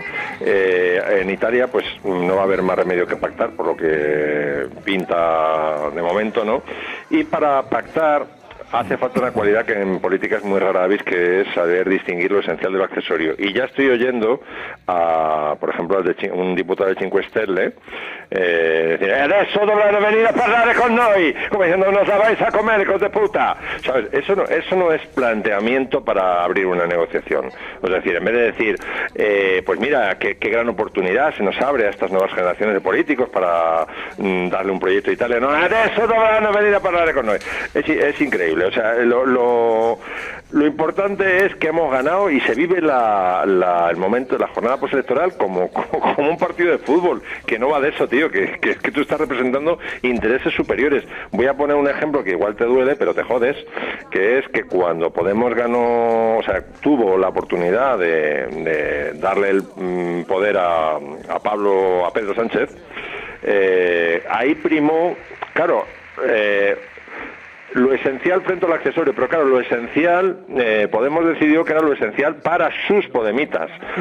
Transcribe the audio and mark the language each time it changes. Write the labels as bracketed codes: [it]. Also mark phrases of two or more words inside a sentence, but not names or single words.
[es] En Italia pues no va a haber más remedio que pactar, por lo que pinta de momento, ¿no? Y para pactar hace falta una cualidad que en política es muy [la] rara avis, [es] que es saber distinguir lo esencial de lo accesorio. Y ya estoy oyendo a, por ejemplo, un diputado de 5 Stelle decir, [it] adesso dovranno venire a parlare con noi, [es] como diciendo, nos la vais a comer, hijos de puta. ¿Sabes? Eso no es planteamiento para abrir una negociación. Es decir, en vez de decir, pues mira, qué gran oportunidad se nos abre a estas nuevas generaciones de políticos para darle un proyecto a Italia. [it] No, adesso dovranno venire a parlare con noi. [es] Es increíble. O sea, lo importante es que hemos ganado y se vive el momento de la jornada postelectoral como un partido de fútbol, que no va de eso, tío, que tú estás representando intereses superiores. Voy a poner un ejemplo que igual te duele, pero te jodes, que es que cuando Podemos tuvo la oportunidad de darle el poder a Pedro Sánchez, ahí primó, claro, lo esencial frente al accesorio, pero claro, lo esencial, Podemos decidió que era lo esencial para sus podemitas.